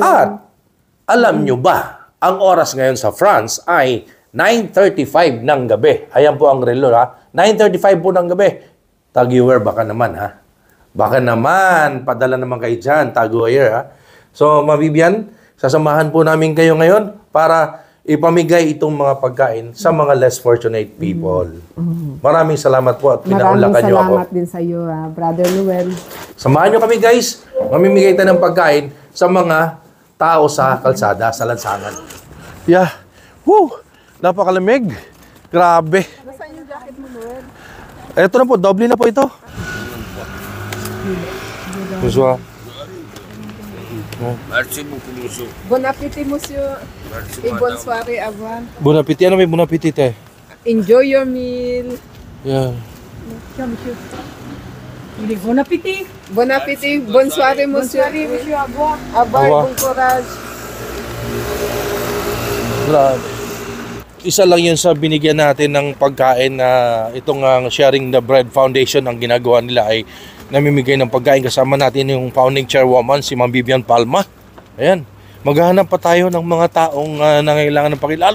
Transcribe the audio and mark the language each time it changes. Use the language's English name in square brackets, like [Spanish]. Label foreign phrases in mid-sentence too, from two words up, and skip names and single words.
[Filipino] At, alam nyo ba, ang oras ngayon sa France ay 9:35 ng gabi. Ayan po ang relo, ha? 9:35 po ng gabi. Taguwer, baka naman, ha? Baka naman, padala naman kayo dyan, Taguwer, ha? So, Ma'am Vivian, sasamahan po namin kayo ngayon para ipamigay itong mga pagkain sa mga [English] less fortunate people. [Filipino] Maraming salamat po at pinaunlakan nyo ako. Maraming salamat din sa iyo, Brother Noel. Samahan nyo kami, guys. Mamimigay tayo ng pagkain sa mga tao sa kalsada, sa lansangan. Yeah. Woo! Napakalamig. Grabe. Nasaan yung jacket mo, Noel? Ito na po, doble na po ito. [French] Bonsoir. Merci beaucoup, monsieur. Bon appétit, monsieur. Et bonne soirée avant. Bon appétit. [Filipino] Ano may [French] bon appétit, [Filipino] eh? [English] Enjoy your meal. Yeah. [French] Tiens, monsieur. Bon appétit. Bon appétit. Bonne soirée, monsieur. Bonne soirée, monsieur. À boire. Au revoir, Au revoir. bon courage. [Filipino] Grabe. Isa lang yun sa binigyan natin ng pagkain na itong Sharing the Bread Foundation, ang ginagawa nila ay namimigay ng pagkain. Kasama natin yung founding chairwoman, si Ma'am Vivian Palma. Ayan. Maghahanap pa tayo ng mga taong nangailangan ng pagkain.